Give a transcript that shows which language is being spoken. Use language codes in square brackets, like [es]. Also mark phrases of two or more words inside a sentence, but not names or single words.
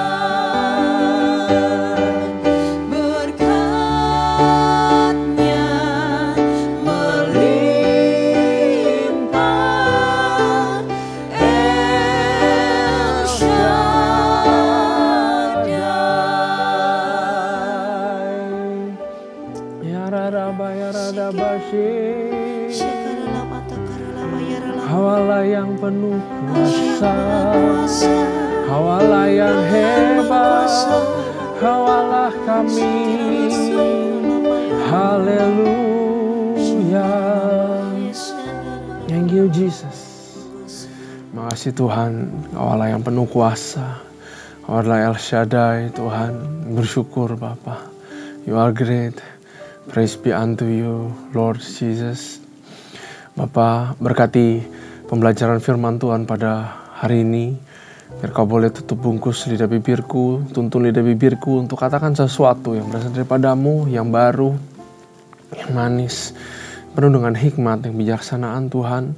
[id] Berkat-Nya melimpah. El Shaddai. Yarada bayarada baje, Hawalah yang penuh kuasa, Hawalah yang hebat, Hawalah kami. Haleluya. [en] Thank you Jesus. [id] Makasih Tuhan, Hawalah yang penuh kuasa, Hawalah El Shaddai Tuhan. Bersyukur Bapa. [en] You are great. Praise be unto you Lord Jesus. [id] Bapa, berkati pembelajaran firman Tuhan pada hari ini. Biar kau boleh tutup bungkus lidah bibirku, tuntun lidah bibirku untuk katakan sesuatu yang berasal daripadamu, yang baru, yang manis, penuh dengan hikmat, yang bijaksanaan Tuhan.